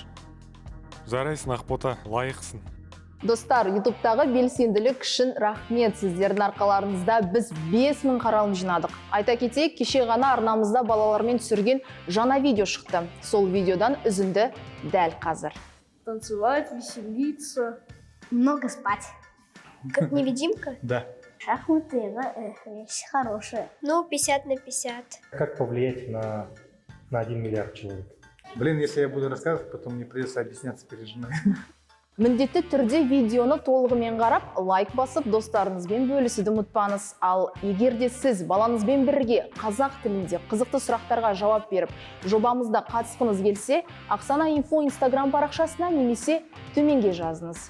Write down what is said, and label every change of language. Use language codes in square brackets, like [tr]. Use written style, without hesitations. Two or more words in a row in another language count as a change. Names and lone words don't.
[kk] Жарайсың, Ақбота, лайықсың. Достар, ютубтағы белсенділік үшін рахмет. Сіздердің арқаларыңызда біз 5000 қаралым жинадық. Айта кетейік, кеше ғана арнамызда балалармен түсірген жаңа видео шықты. Сол видеодан үзінді дәл қазір. [ru] Танцевать, веселиться. Много спать. Как невидимка? Да. Шахматы, вещь хорошая. Ну, 50 на 50. Как повлиять на 1 миллиард человек? Блин, если я буду рассказывать, потом мне придется объясняться перед женой. [kk] Міндетті түрде видеоны толығымен қарап, лайк басып, достарыңызбен бөлісуді ұмытпаңыз. Ал егер де сіз балаңызбен бірге қазақ тілінде қызықты сұрақтарға жауап беріп, жобамызда қатысқыңыз келсе, Ақсана Инфо Инстаграм парақшасына немесе төменге жазыңыз.